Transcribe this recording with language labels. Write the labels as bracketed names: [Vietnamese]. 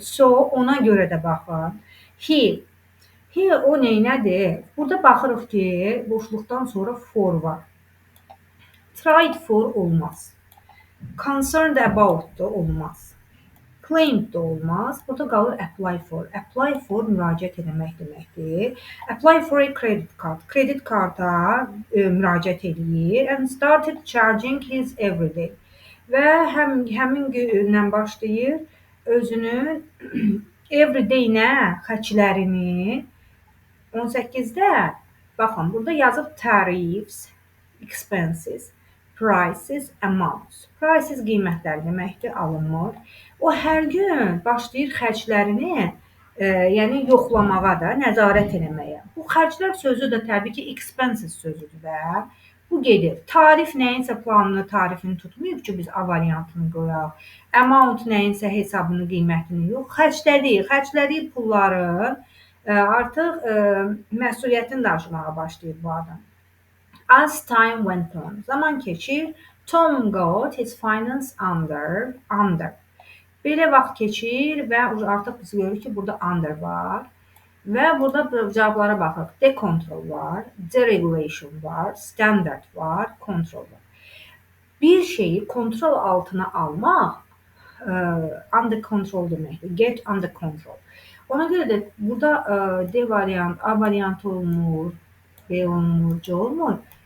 [Azerbaijani] So ona görə də baxın. He. He o neynədir? Burada baxırıq ki, boşluqdan sonra for var. Tried for olmaz. Concerned about da olmaz. Claimed da olmaz. Burada qalır apply for. Apply for müraciət etmək deməkdir. [English] Apply for a credit card. [Azerbaijani] Kredit karta müraciət edir [English] and started charging his everyday. [Azerbaijani] Və həmin gündən başlayır özünün everyday nə xərclərini 18-də baxın, burada yazıb tariffs, expenses, prices, amounts. Prices qiymətlər deməkdir, alınmır. O hər gün başlayır xərclərini, yəni yoxlamağa da, nəzarət etməyə. Bu xərclər sözü də təbii ki, expenses sözüdür də. Bu gedir. Tarif nəyinsə planını, tarifini tutmayıb ki, biz A variantını qoyaq. Amount nəyinsə hesabını, qiymətini yox. Xərclədiyi pulların artıq məsuliyyətini daşımağa başlayır bu adam. [English] As time went on, [Azerbaijani] zaman keçir, [English] Tom got his finance under. [Azerbaijani] Belə vaxt keçir və artıq biz görürük ki, burada under var. Və burada cavablara baxırıq. Decontrol var, deregulation var, standard var, control var. Bir şeyi kontrol altına almaq under control deməkdir. [English] Get under control. [Azerbaijani] Ona görə də burada D variant, A variant olunur, B olunur, C olunur.